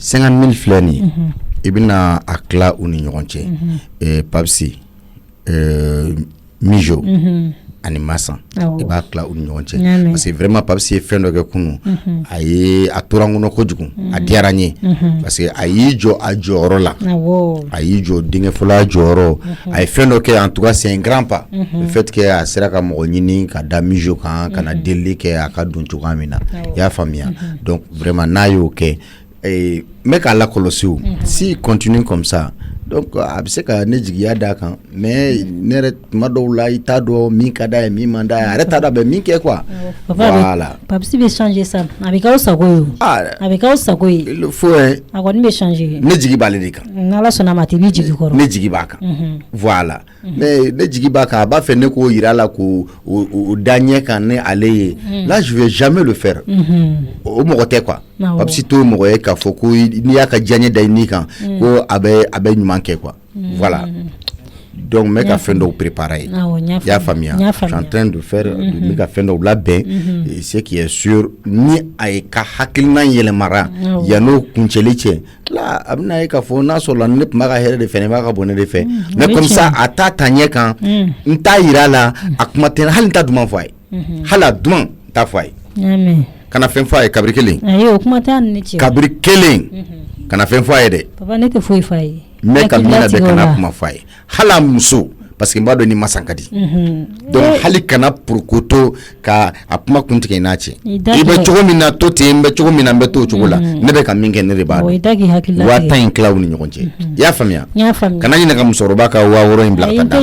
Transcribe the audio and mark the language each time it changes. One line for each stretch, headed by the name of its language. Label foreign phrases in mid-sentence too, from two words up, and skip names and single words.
Bambara: 50,000 filɛ nin ye I bɛna a tila u ni ɲɔgɔn cɛ Papsi Mijo ani Masan I b'a tila u ni ɲɔgɔn cɛ
French: parce que
Bambara: vraiment Papsi ye fɛn dɔ kɛ kunun a tora n kɔnɔ kojugu a diyara n ye
French: parce que
Bambara: a y'i jɔ a jɔyɔrɔ la a y'i jɔ denkɛ fɔlɔ jɔyɔrɔ a ye fɛn dɔ kɛ
French: en tout cas c'est un grand pas le fait que
Bambara: a sera ka mɔgɔ ɲini ka da Mijo kan ka na delili kɛ a ka don cogoya min na I y'a faamuya donc vraiment n'a y'o kɛ n bɛ k'a lakɔlɔsi o
French: s'il continue comme ça donc
Bambara: a bɛ se ka ne jigiya d'a kan mais ne yɛrɛ tuma dɔw la I t'a dɔn min ka d'a ye min man d'a ye a yɛrɛ t'a dɔn a bɛ min kɛ
French: quoi voilà
Bambara: Papsi bɛ changer sa a bɛ k'aw sago ye a bɛ k'aw sago ye il faut a kɔni bɛ changer ne jigi b'ale de kan n'Ala sɔnna ma a tɛ b'i jigi kɔrɔ ne jigi b'a kan voilà mais ne jigi b'a kan a b'a fɛ ne k'o yira la k'o da ɲɛ kan ni ale ye
French: là je vais jamais le faire
Bambara: o mɔgɔ tɛ quoi Papsi t'o mɔgɔ ye k'a fɔ ko n'i y'a ka diyaɲɛ da I ni kan ko a bɛ ɲuman kɛ
French: quoi voilà
Bambara: donc n bɛ ka fɛn dɔw préparer i y'a faamuya
French: je suis en train de faire
Bambara: n bɛ ka fɛn dɔw labɛn
French: ce qui est sûr
Bambara: ni a ye ka hakilina yɛlɛmara yan'o kuncɛli cɛ là a bɛna ye k'a fɔ n'a sɔrɔla ne tun b'a ka hɛrɛ de fɛ ne b'a ka bon ne de fɛ
French: mais comme ça
Bambara: a t'a ta ɲɛ kan n t'a yira a la a kuma tɛ hali n t'a duman fɔ a ye hali a duman n t'a fɔ a ye kana fɛn fɔ a ye kabiri kelen kabiri kelen kana fɛn fɔ a ye dɛ papa ne tɛ foyi fɔ a ye n bɛ ka min na bɛ kana kuma fɔ a ye hali a muso
French: parce que
Bambara: n b'a dɔn ni Masan ka di donc hali kana purukoto ka a kuma kuntigɛ i n'a cɛ I bɛ cogo min na to ten n bɛ cogo min na n bɛ to o cogo la ne bɛ ka min kɛ ne de b'a dɔn 10,000 in tila u ni ɲɔgɔn cɛ I y'a faamuya kana ɲinɛ ka musokɔrɔba ka 6,000 in bila ka taa d'a ma